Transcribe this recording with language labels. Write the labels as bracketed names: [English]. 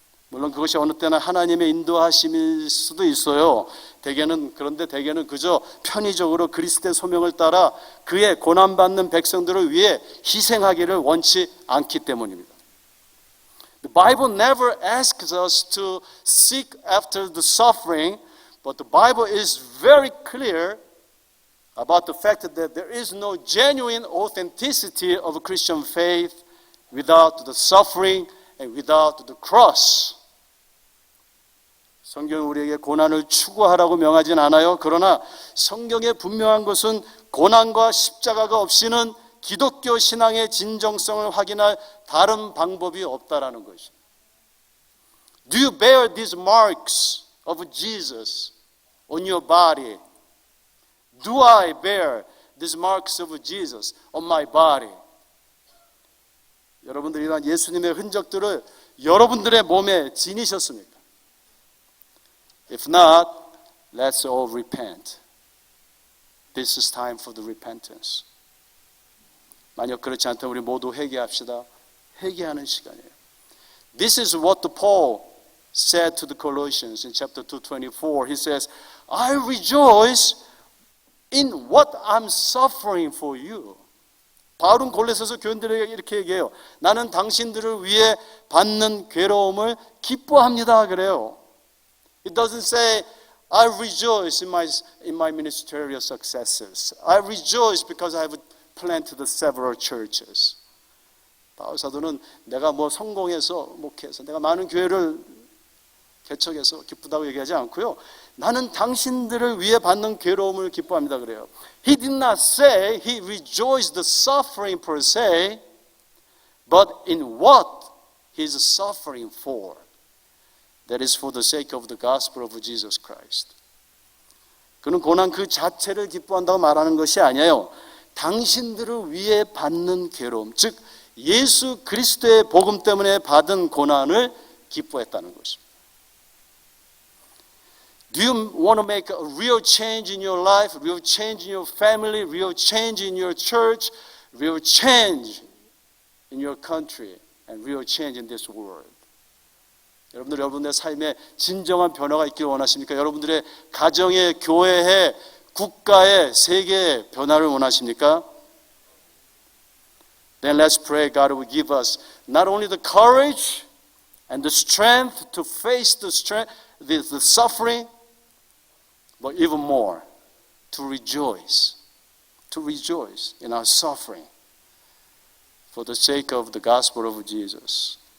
[Korean] 물론 그것이 어느 때나 하나님의 인도하심일 수도 있어요. 그런데 대개는 그저 편의적으로 그리스도의 소명을 따라 그의 고난받는 백성들을 위해 희생하기를 원치 않기 때문입니다. [English] The Bible never asks us to seek after the suffering, but the Bible is very clear about the fact that there is no genuine authenticity of Christian faith without the suffering and without the cross. [Korean] 성경은 우리에게 고난을 추구하라고 명하진 않아요. 그러나 성경에 분명한 것은 고난과 십자가가 없이는 기독교 신앙의 진정성을 확인할 다른 방법이 없다라는 것입니다. [English] Do you bear these marks of Jesus on your body? Do I bear these marks of Jesus on my body? [Korean] 여러분들이 이러한 예수님의 흔적들을 여러분들의 몸에 지니셨습니까? [English] If not, let's all repent. This is time for the repentance. [Korean] 만약 그렇지 않다면 우리 모두 회개합시다. 회개하는 시간이에요. [English] This is what Paul said to the Colossians in chapter 2:24. He says, I rejoice in what I'm suffering for you. [Korean] 바울은 골로새서 교인들에게 이렇게 얘기해요. 나는 당신들을 위해 받는 괴로움을 기뻐합니다. 그래요. [English] It doesn't say, I rejoice in my ministerial successes. I rejoice because I have planted several churches. [Korean] 바울 사도는 내가 뭐 성공해서 목회해서 내가 많은 교회를 개척해서 기쁘다고 얘기하지 않고요. 나는 당신들을 위해 받는 괴로움을 기뻐합니다. 그래요. [English] He did not say he rejoiced the suffering per se, but in what he is suffering for. That is for the sake of the gospel of Jesus Christ. [Korean] 그는 고난 그 자체를 기뻐한다고 말하는 것이 아니에요. 당신들을 위해 받는 괴로움, 즉 예수 그리스도의 복음 때문에 받은 고난을 기뻐했다는 것입니다. [English] Do you want to make a real change in your life, real change in your family, real change in your church, real change in your country, and real change in this world? [Korean] 여러분들의 삶에 진정한 변화가 있기를 원하십니까? 여러분들의 가정의, 교회의, 국가의, 세계의 변화를 원하십니까? [English] Then let's pray God will give us not only the courage and the strength to face the suffering, but even more, to rejoice in our suffering for the sake of the gospel of Jesus.